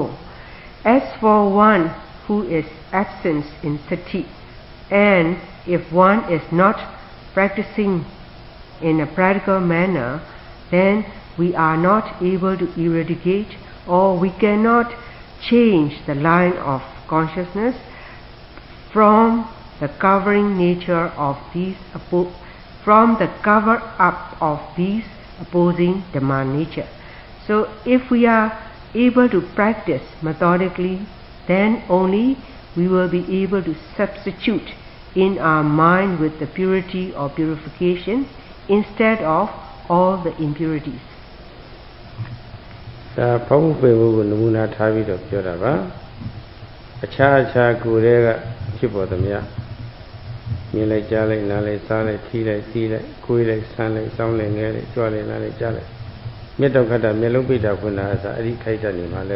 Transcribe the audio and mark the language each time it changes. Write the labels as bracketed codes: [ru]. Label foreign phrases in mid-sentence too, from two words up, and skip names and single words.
[en] As for one who is absent in sati, and if one is not practicing in a practical manner, then we are not able to eradicate or we cannot change the line of consciousness from the covering nature of these from the cover up of these opposing demand nature. So if we are able to practice methodically, then only we will be able to substitute in our mind with the purity or purification instead of all the impurities. [my] ဒါဖောက်ဖွယ်ဖို့ကိုနမူနာထားပြီးတော့ပြောတာပါအခြားကိုယ်တွေကဖြစ်ပေါ်သမျှမြင်လိုက်ကြားလိုက်နားလိုက်စားလိုက်ထိလိုက်သိလိုက်ကိုယ်လိုက်ဆန်းလိုက်စောင်းလိုက်ငဲလိုက်ကြွလိုက်နားလိုက်ကြားလိုက်မြတ်တော်ခတ်တာမျက်လုံးပိတ်တာဖွင့်တာအစားအဲ့ဒီခိုက်တဲ့နေမှာလည်း